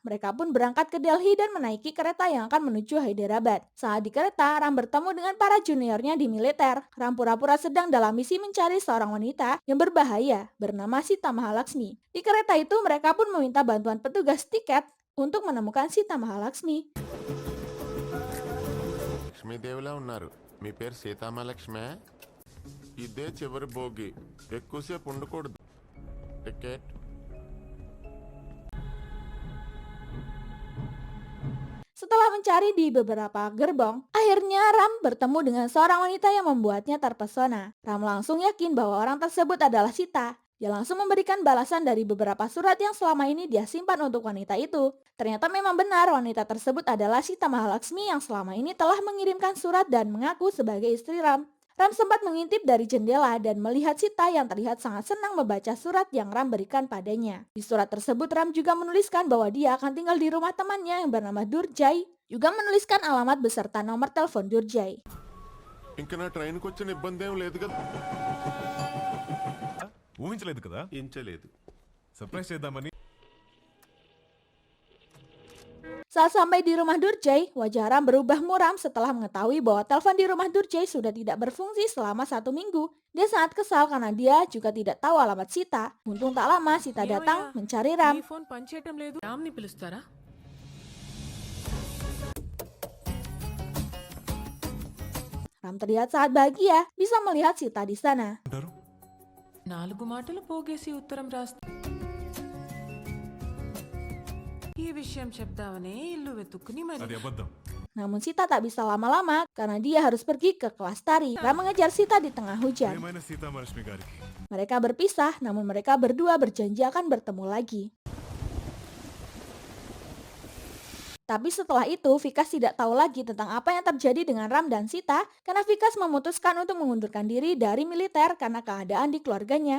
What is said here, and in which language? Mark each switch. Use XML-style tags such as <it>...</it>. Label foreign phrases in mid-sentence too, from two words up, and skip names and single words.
<id>Mereka pun berangkat ke Delhi dan menaiki kereta yang akan menuju Hyderabad. Saat di kereta, Ram bertemu dengan para juniornya di militer. Ram pura-pura sedang dalam misi mencari seorang wanita yang berbahaya bernama Sita Mahalaksmi. Di kereta itu mereka pun meminta bantuan petugas tiket untuk menemukan Sita Mahalaksmi.</id> <te>లక్ష్మీదేవిలా ఉన్నారు మీ పేరు సీతామహాలక్ష్మి ఇదే చివరి భోగి ఎక్కువసేపు ఉండకూడదు టికెట్</te> <id>Setelah mencari di beberapa gerbong, akhirnya Ram bertemu dengan seorang wanita yang membuatnya terpesona. Ram langsung yakin bahwa orang tersebut adalah Sita. Dia langsung memberikan balasan dari beberapa surat yang selama ini dia simpan untuk wanita itu. Ternyata memang benar wanita tersebut adalah Sita Mahalaksmi yang selama ini telah mengirimkan surat dan mengaku sebagai istri Ram. Ram sempat mengintip dari jendela dan melihat Sita yang terlihat sangat senang membaca surat yang Ram berikan padanya. Di surat tersebut Ram juga menuliskan bahwa dia akan tinggal di rumah temannya yang bernama Durjai. Juga menuliskan alamat beserta nomor telepon Durjai.</id> <te>ఇంకా నా ట్రైన్కి వచ్చిన ఇబ్బంది ఏం లేదు కదా ఊహించలేదు కదా ఇంచలేదు సర్ప్రైజ్ చేద్దామని</te> <id>Saat sampai di rumah Durjai, wajah Ram berubah muram setelah mengetahui bahwa telepon di rumah Durjai sudah tidak berfungsi selama 1 minggu. Dia sangat kesal karena dia juga tidak tahu alamat Sita. Untung tak lama Sita datang mencari Ram.</id> <te>మీ ఫోన్ పనిచేయటం లేదు రామ్ని పిలుస్తారా</te> <id>Ram terlihat sangat bahagia bisa melihat Sita di sana.</id> <te>అంటారు 4 మాటలు పోగేసి ఉత్తరం రాస్తా ఈ విషయం చెప్దామనే ఇల్లు వెతుక్కుని అది మరి అబద్ధం</te> <id>Namun Sita tak bisa lama-lama karena dia harus pergi ke kelas tari. Ram mengejar Sita di tengah hujan.</id> <te>ఏమైనా సీతామహాలక్ష్మి గారికి</te> <id>Mereka berpisah, namun mereka berdua berjanji akan bertemu lagi. Tapi setelah itu, Vikas tidak tahu lagi tentang apa yang terjadi dengan Ram dan Sita karena Vikas memutuskan untuk mengundurkan diri dari militer karena keadaan di keluarganya.</id>